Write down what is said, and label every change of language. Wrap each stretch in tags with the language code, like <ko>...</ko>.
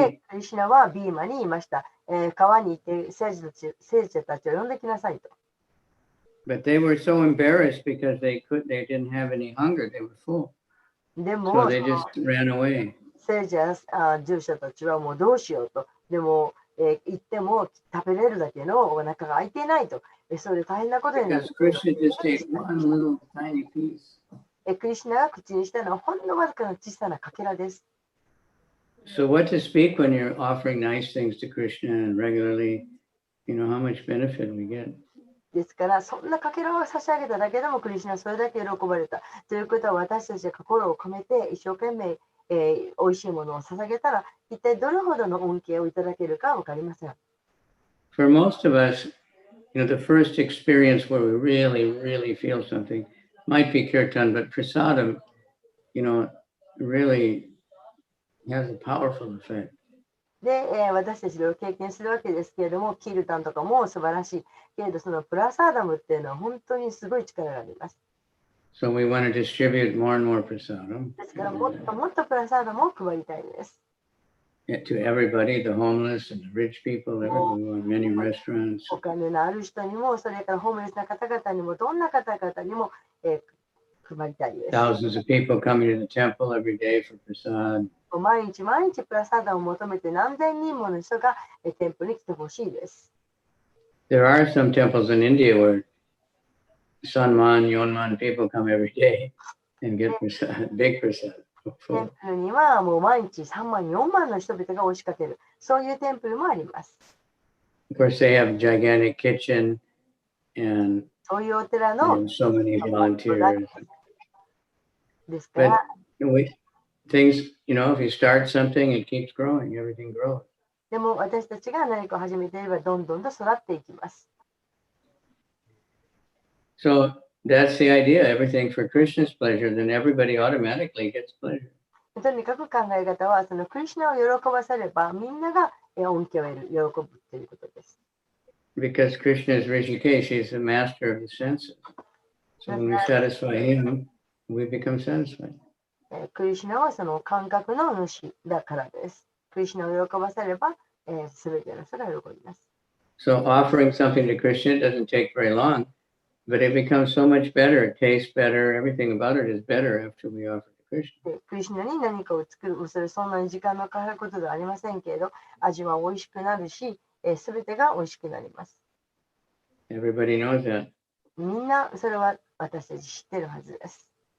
<ja>で</ja> <en>eat.</en> <ja>クリシュナはビーマに言いました。川に行って聖者たちを呼んできなさいと。</ja> <en>But they were so embarrassed because they didn't have any hunger. They were full.</en> <ja>で</ja> <en>So</en> <ja>も、</ja> <en>they just ran away.</en> <ja>聖者や従者たちはもうどうしようと。でも、行っても食べれるだけのお腹が空いていないと。それで大変なことになる。</ja> <en>Because Krishna just ate one little tiny piece.</en> <ja>クリシュナが口にしたのはほんのわずかな小さなかけらです。</ja> <en>So what to speak when you're offering nice things to Krishna and regularly, you know, how much benefit we get.</en> <ja>ですから、そんなかけらを差し上げただけでもクリシュナはそれだけ喜ばれた。ということは私たちが心を込めて一生懸命、美味しいものを捧げたら、一体どれほどの恩恵をいただけるか分かりません。</ja> <en>For most of us, you know, the first experience where we really feel something might be kirtan, but prasadam, you know, really has a powerful effect.</en> <ja>で、私たちで経験するわけですけれども、キルタンとかも素晴らしい。けれど、そのプラサーダムっていうのは本当にすごい力があります。</ja> <en>So we want to distribute more and more prasadam</en> <ja>ですから、もっともっとプラサーダムを配りたいです。</ja> <en>to everybody, the homeless and the rich people. We want many restaurants.</en> <ja>お金のある人にも、それからホームレスな方々にも、どんな方々にも、配りたいです。</ja> <en>Thousands of people coming to the temple every day for prasad.</en> <ja>毎日毎日プラサーダムを求めて何千人もの人が店舗に来てほしいです。</ja> <en>There are some temples in India where Sanman, Yonman people come every day and get prasad, big prasad.</en> <ja>テンプルにはもう毎日3万、4万の人々が押しかける。そういうテンプルもあります。</ja> <en>Of course, they have a gigantic kitchen and</en> <ja>そういうお寺の</ja> <en>so many volunteers.</en> <ja>ですから、</ja> <en>Things, you know, if you start something, it keeps growing, everything grows.</en> <ja>でも私たちが何かを始めていればどんどんと育っていきます。</ja> <en>So that's the idea. Everything for Krishna's pleasure, then everybody automatically gets pleasure.</en> <ja>とにかく考え方は、そのクリシュナを喜ばせればみんなが恩恵を得る、喜ぶということです。</ja> <en>Because Krishna is Rishikesh, he's the master of the senses. So when we satisfy him, we become satisfied.</en> <ja>クリシュナはその感覚の主だからです。クリシュナを喜ばせれば、すべての人が喜びます。</ja> <en>So offering something to Krishna doesn't take very long, but it becomes so much better. It tastes better. Everything about it is better after we offer to Krishna.</en> <ja>クリシュナに何かを作る、それそんなに時間のかかることではありませんけれど、味は美味しくなるし、すべてが美味しくなります。</ja> <en>Everybody knows that.</en> <ja>みんなそれは私たち知ってるはずです。</ja>